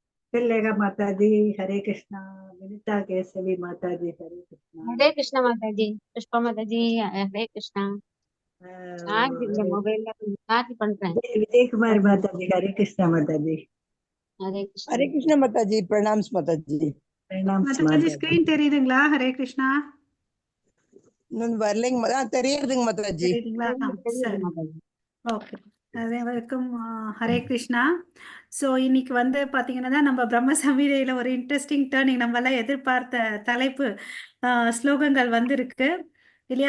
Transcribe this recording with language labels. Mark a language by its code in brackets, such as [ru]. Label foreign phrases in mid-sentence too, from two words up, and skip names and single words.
[ta] Tillega Mataji, Hare Krishna, Vinita Kesavi Mataji, Hare Krishna. Hare Krishna Mataji, Pushpa Mataji, Hare Krishna. இந்த மொபைல்ல கொஞ்சம் மாத்தி பண்றேன். Vijay Kumar Mataji, Hare Krishna Mataji. Hare Krishna. Hare Krishna Mataji, pranams Mataji. Pranams Mataji, screen தெரியுதுங்களா? Hare Krishna. நான் வரலைங்க தெரியுதுங்க Mataji. தெரியுதுங்களா? சரி. ஓகே. வெல்கம் ஹரே கிருஷ்ணா. ஸோ இன்னைக்கு வந்து பார்த்தீங்கன்னா நம்ம பிரம்ம சமீதையில் ஒரு [en] interesting turning [ta] நம்ம எல்லாம் எதிர்பார்த்த தலைப்பு ஸ்லோகங்கள் வந்து இருக்கு இல்லையா?